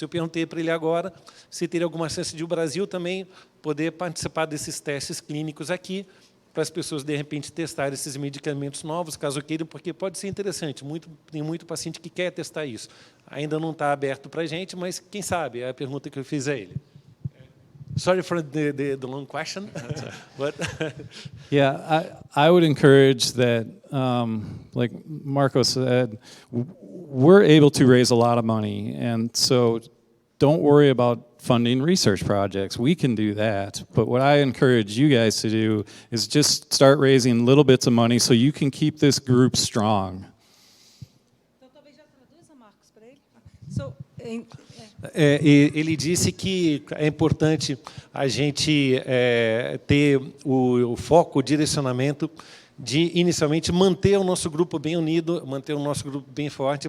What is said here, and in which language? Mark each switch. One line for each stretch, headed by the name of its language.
Portuguese: Eu perguntei para ele agora se teria alguma chance de o Brasil também poder participar desses testes clínicos aqui, para as pessoas, de repente, testarem esses medicamentos novos, caso queiram, porque pode ser interessante. Tem muito paciente que quer testar isso. Ainda não está aberto para a gente, mas quem sabe? É a pergunta que eu fiz a ele.
English: Sorry for the long question. But Yeah, I would encourage that, like Marco said, we're able to raise a lot of money, and so don't worry about funding research projects. We can do that. But what I encourage you guys to do is just start raising little bits of money so you can keep this group strong.
Portuguese: Então, talvez já traduza, Marcos, para ele. Ele disse que é importante a gente ter o foco, o direcionamento de, inicialmente, manter o nosso grupo bem unido, manter o nosso grupo bem forte.